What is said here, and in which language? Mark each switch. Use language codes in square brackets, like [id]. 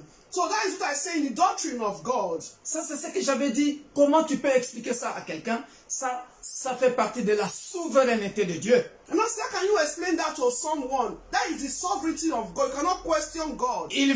[en] So that is what I say in the doctrine of God. [fr] Ça c'est ce que j'avais dit. Comment tu peux expliquer ça à quelqu'un? Ça fait partie de la souveraineté de Dieu. [en] And also, can you explain that to someone? That is the sovereignty of God. You cannot question God.